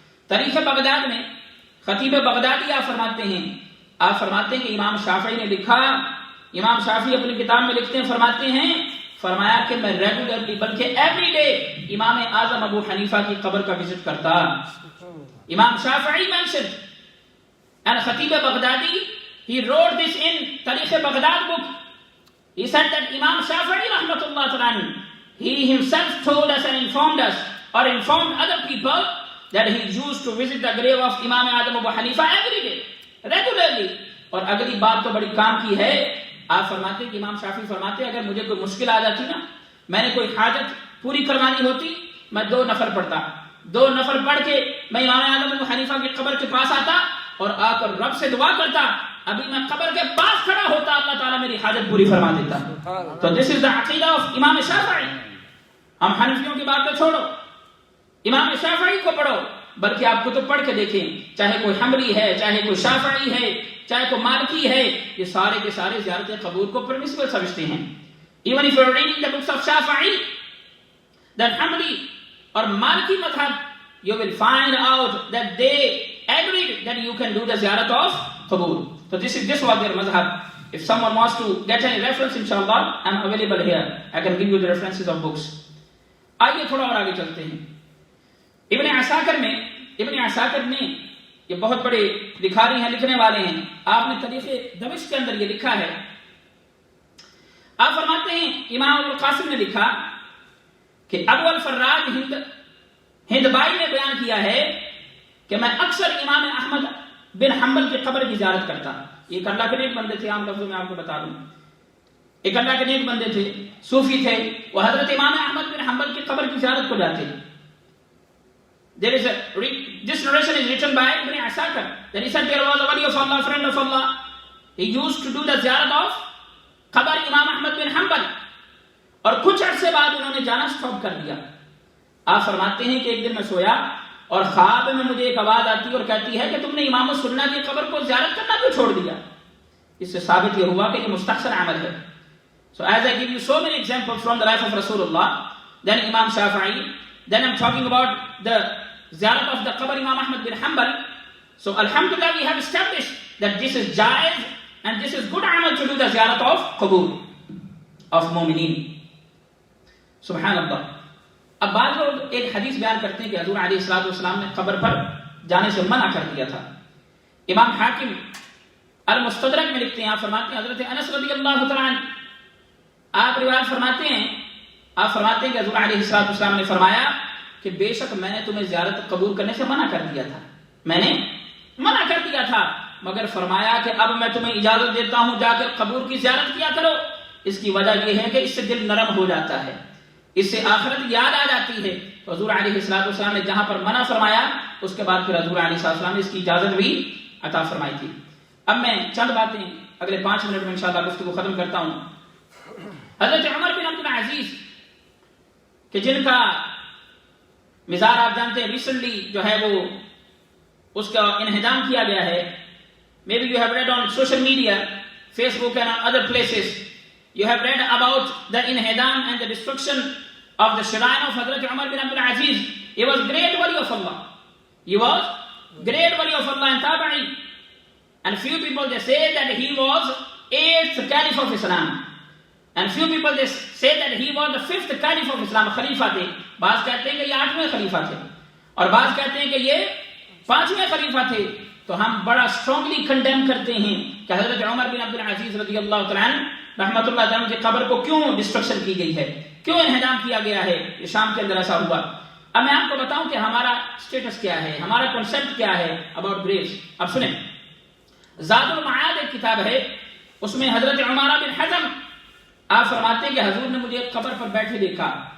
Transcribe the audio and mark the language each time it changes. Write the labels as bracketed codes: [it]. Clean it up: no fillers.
[ur] تاریخ بغداد میں خطیب بغدادی آپ فرماتے ہیں کہ امام شافعی نے لکھا, امام شافعی اپنی کتاب میں لکھتے ہیں, فرمایا کہ میں ریگولرلی بلکہ ایوری ڈے امام اعظم ابو حنیفہ کی قبر کا وزٹ کرتا. [en] Imam Shafi'i mentioned and Khatib Baghdadi he wrote this in Tarikh Baghdad book. He said that Imam Shafi'i rahmatullah ta'ala, he himself told us and informed us or informed other people that he used to visit the grave of Imam Adam Abu Hanifa every day, regularly. [ur] اور اگلی بات تو بڑی کام کی ہے, آپ فرماتے کہ امام شافعی فرماتے اگر مجھے کوئی مشکل آ جاتی نا, میں نے کوئی حاجت پوری کروانی ہوتی, میں 2 نفل پڑھتا, 2 نفل پڑھ کے میں امام اعظم ابو حنیفہ کی قبر کے پاس آتا اور آ کر رب سے دعا کرتا, ابھی میں قبر کے پاس کھڑا ہوتا, اللہ تعالیٰ میری حاجت پوری فرما دیتا. [en] تو this is the عقیدہ of Imam Shafi'i. [ur] ہم حنفیوں کی بات کو چھوڑو, امام شافعی کو پڑھو, بلکہ آپ کتب پڑھ کے دیکھیں, چاہے کوئی حنبلی ہے, چاہے کوئی شافعی ہے, چاہے کوئی مالکی ہے, یہ سارے کے سارے زیارت قبور کو پرمیسبل سمجھتے ہیں. [en] Even if you are reading the books of Shafi'i, that Hanbali or Maliki madhab, you will find out that they agreed that you can do the ziyarat of qabur. So this was their madhab. If someone wants to get any reference, inshallah, I am available here. I can give you the references of books. [ur] آئیے تھوڑا اور آگے چلتے ہیں. ابن عساکر نے یہ بہت بڑے لکھاری ہیں, لکھنے والے ہیں. آپ نے تاریخ دمشق کے اندر یہ لکھا ہے. آپ فرماتے ہیں امام ابو القاسم نے لکھا کہ ابو الفراج ہندبائی نے بیان کیا ہے کہ میں اکثر امام احمد بن حنبل کی قبر کی زیارت کرتا. ایک اللہ کے نیک بندے تھے, عام لفظوں میں آپ کو بتا دوں, ایک اللہ کے نیک بندے تھے, صوفی تھے, وہ حضرت امام احمد بن حنبل کی قبر کی زیارت کو جاتے. [en] This narration is written by Ibn Asakir. Then he said there was a wali of Allah, friend of Allah. He used to do the ziyarat of [ur] قبر امام احمد بن حنبل, اور کچھ عرصے بعد انہوں نے جانا سٹاپ کر دیا. آپ فرماتے ہیں کہ ایک دن میں سویا اور خواب میں مجھے ایک آواز آتی اور کہتی ہے کہ تم نے امام السنہ کی قبر کو زیارت کرنا کیوں چھوڑ دیا. اس سے ثابت یہ ہوا کہ یہ مستحسن عمل ہے. [en] So as I give you so many examples from the life of Rasulullah, then Imam Shafi'i, then I'm talking about the ziyarat of the qabr Imam Ahmad bin Hanbal. So alhamdulillah, we have established that this is jaiz and this is good amal to do the ziyarat of qabur of mu'minin. Subhanallah. [ur] اب بعض لوگ ایک حدیث بیان کرتے ہیں کہ حضور علیہ الصلوۃ والسلام نے قبر پر جانے سے منع کر دیا تھا. امام حاکم المستدرک میں لکھتے ہیں, آپ فرماتے ہیں حضرت انس رضی اللہ تعالیٰ عنہ, آپ روایت فرماتے ہیں کہ حضور علیہ الصلوۃ والسلام نے فرمایا کہ بے شک میں نے تمہیں زیارت قبول کرنے سے منع کر دیا تھا, میں نے منع کر دیا تھا, مگر فرمایا کہ اب میں تمہیں اجازت دیتا ہوں جا کر قبور کی زیارت کیا کرو. اس کی وجہ یہ ہے کہ اس سے دل نرم ہو جاتا ہے, اس سے آخرت یاد آ جاتی ہے. تو حضور علیہ الصلوۃ والسلام نے جہاں پر منع فرمایا, اس کے بعد پھر حضور علیہ الصلوۃ والسلام نے اس کی اجازت بھی عطا فرمائی تھی. اب میں چند باتیں اگلے 5 منٹ میں انشاءاللہ گفتگو ختم کرتا ہوں. حضرت عمر بن عبد العزیز کہ جن کا مزار آپ جانتے ہیں ریسنٹلی جو ہے وہ اس کا انہدام کیا گیا ہے. [en] Maybe you have read on social media, Facebook and other places, you have read about the inhidam and the destruction of the shrine of Hazrat Umar bin Abdul Aziz. He was great wali of Allah. He was great wali of Allah and tabi'i. And few people they say that he was 8th caliph of Islam. And few people they say that he was the 5th caliph of Islam. [ur] خلیفہ تھے. بعض کہتے ہیں کہ یہ 8ویں خلیفہ تھے اور بعض کہتے ہیں کہ یہ 5ویں خلیفہ تھے. تو ہم بڑا اسٹرانگلی کنڈیم کرتے ہیں کہ حضرت عمر بن عبد العزیز رضی اللہ تعالیٰ عنہ رحمۃ اللہ تعالیٰ کی قبر کو کیوں ڈسٹرکشن کی گئی ہے. کیوں انہدام کیا گیا ہے؟ یہ شام کے اندر ایسا ہوا۔ اب میں آپ کو بتاؤں کہ ہمارا اسٹیٹس کیا ہے، ہمارا کنسیپٹ کیا ہے اباؤٹ گریوز۔ اب سنیں، زاد المعاد ایک کتاب ہے، اس میں حضرت عمارہ بن حزم آپ فرماتے ہیں کہ حضور نے مجھے قبر پر بیٹھے دیکھا۔